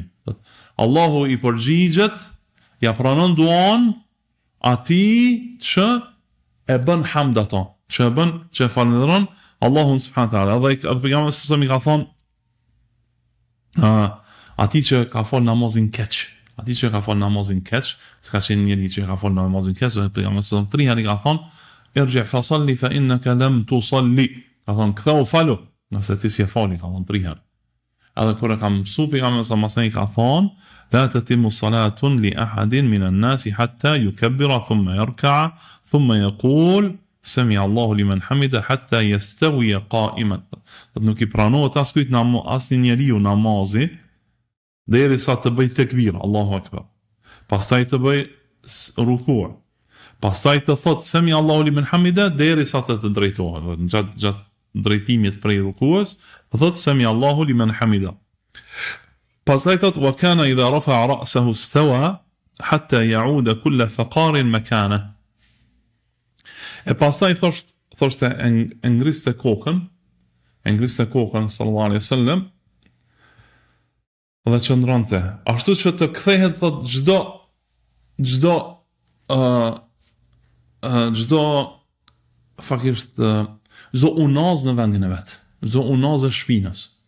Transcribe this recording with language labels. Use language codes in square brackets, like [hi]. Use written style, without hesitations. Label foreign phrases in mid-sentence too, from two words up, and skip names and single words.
[sq] Allahu i përgjigjet, ja pranon duan atij që e bën hamd ato, që e falenderon Allahun [ar] سبحانه تعالى. [sq] Dhe pejgamberi sa mi ka thonë atij që ka fol namazin keq. Atij që ka fol namazin keq, s'ka qenë njëri që ka fol namazin keq, dhe pejgamberi sa 3 herë ka thonë [ar] ارجع فصل فإنك لم تصل. [sq] Ka thonë ktheu falu, nëse ti s'je fali, ka thonë 3 herë. Edhe kur e ka mësu pejgamberi sa masnej ka thonë [ar] لا تتم صلاة لأحد من الناس حتى يكبر ثم يركع ثم يقول سمع الله لمن حمده حتى يستوي قائما. [sq] Nuk i pranohet askujt asnjë njeriu namazi derisa të bëj tekbir, [ar] الله أكبر. [sq] Pastaj të bëj ruku'. Pastaj të thot [ar] سمع الله لمن حمده [sq] derisa të drejtohet. Gjatë drejtimit prej rukuës, të thot [ar] سمع الله لمن حمده. [sq] Pastaj thot [ar] وكان إذا رفع رأسه استوى حتى يعود كل فقار مكانه. [sq] E pastaj thoshte e ngriste kokën [ar] صلى الله عليه وسلم [sq] dhe qëndronte ashtu që të kthehet thot çdo fakisht çdo unaz në vendin e vet, çdo unaz e shpinës.